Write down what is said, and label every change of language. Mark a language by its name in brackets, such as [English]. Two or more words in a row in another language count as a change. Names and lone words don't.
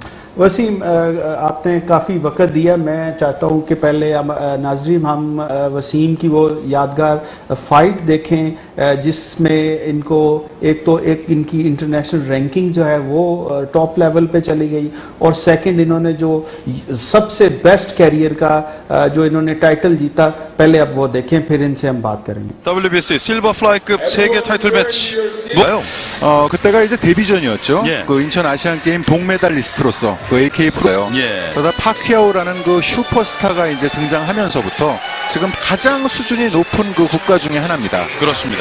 [Hindi] वसीम, आपने काफ़ी वक्त दिया। मैं चाहता हूँ कि पहले नाजरीन हम वसीम की वो यादगार फाइट देखें जिसमें इनको एक इनकी [English] international ranking [Hindi] जो है वो [English] top level [Hindi] पे चली गई, और सेकंड इन्होंने जो सबसे [English] best career [Hindi] का जो इन्होंने टाइटल जीता, पहले अब वो देखें, फिर इनसे हम बात करेंगे। [Korean] WBC 실버 플라이급 세계 타이틀 매치. 그때가 이제 데뷔전이었죠. 예. 그 인천 아시안 게임 동메달리스트로서 그 AK 프로요. 예. 그러다 파키아오라는 그 슈퍼스타가 이제 등장하면서부터 지금 가장 수준이 높은 그 국가 중에 하나입니다. 그렇습니다.